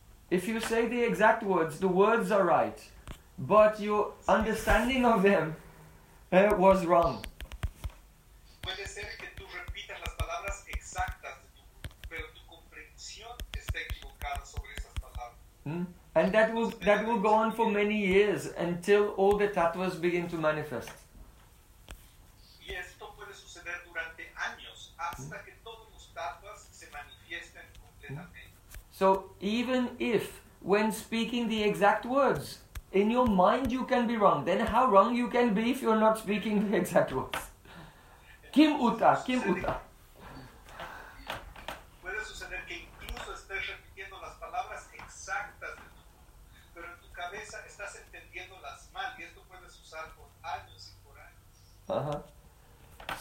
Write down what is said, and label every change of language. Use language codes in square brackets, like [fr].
[en] If you say the exact words, the words are right, but your understanding of them was wrong. [es] Puede ser que tú repitas las palabras exactas, pero tu comprensión está equivocada sobre esas palabras. [en] And that will go on for many years until all the tattvas begin to manifest. [es] Y esto puede suceder durante años hasta que todos los tattvas se manifiesten completamente. [en] So even if, when speaking the exact words, in your mind you can be wrong, then how wrong you can be if you're not speaking the exact words? [sa] Kim uta, kim uta. [es] Puede suceder que incluso estés repitiendo las palabras exactas, pero en tu cabeza estás entendiendo las mal, y esto puedes usar por años y por años.